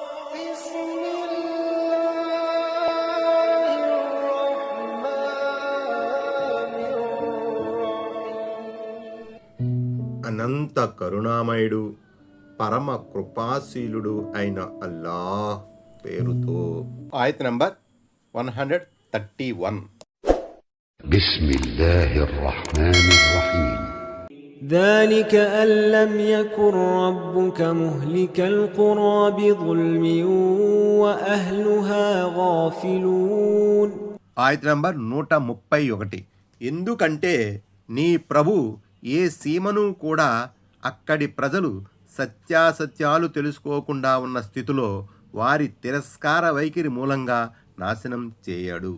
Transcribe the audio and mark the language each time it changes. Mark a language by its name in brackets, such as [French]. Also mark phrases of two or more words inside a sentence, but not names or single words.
[Telugu] అనంత కరుణామయుడు పరమ కృపాశీలుడు అయిన అల్లాహ్ పేరుతో. ఆయత్ నంబర్ 131. [Arabic] بسم الله الرحمن الرحيم. ذلك أن لم يكن ربك مهلك القرى بظلم وأهلها غافلون. [Telugu] ఆయత్ నంబర్ 131. ఎందుకంటే నీ ప్రభు ఏ సీమను కూడా అక్కడి ప్రజలు సత్యాసత్యాలు తెలుసుకోకుండా ఉన్న స్థితిలో వారి తిరస్కార వైఖరి మూలంగా నాశనం చేయడు.